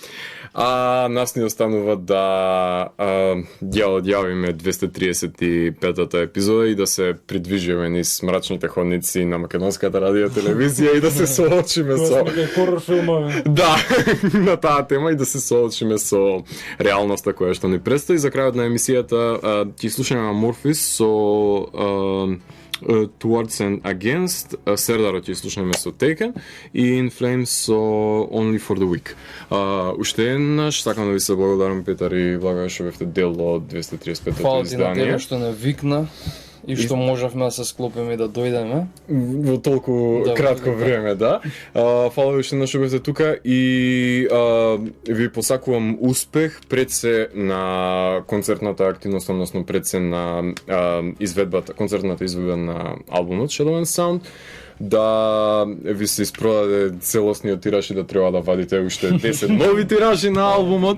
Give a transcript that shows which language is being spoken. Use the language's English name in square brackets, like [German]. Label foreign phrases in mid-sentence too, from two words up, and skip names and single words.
[Macedonian] Нас ни останува да ја одјавиме 235-та епизода и да се придвижиме низ мрачните ходници на македонската радио телевизија и да се соочиме со хорор филмови. Да, на таа тема и да се соочиме со реалноста која што ни предстои. За крајот на емисијата ќе слушаме Amorphis со Towards and Against, Сердаро ќе слушаме со Taken и In Flames со Only for the Week. Уште еднаш сакам да ви се благодарам, Петар и Влага, што бевте дел од 235-то Фала ти на издание. тебе што не викна и што можевме да се склопиме и да дојдеме. Во толку кратко време, да. Фала ви што еднаш што бевте тука и ви посакувам успех пред се на концертната активност, односно пред се на концертната изведба на албумот Shadow and Sound, да ви се испродаде целосниот тираж и да треба да вадите уште 10 нови тиражи на албумот.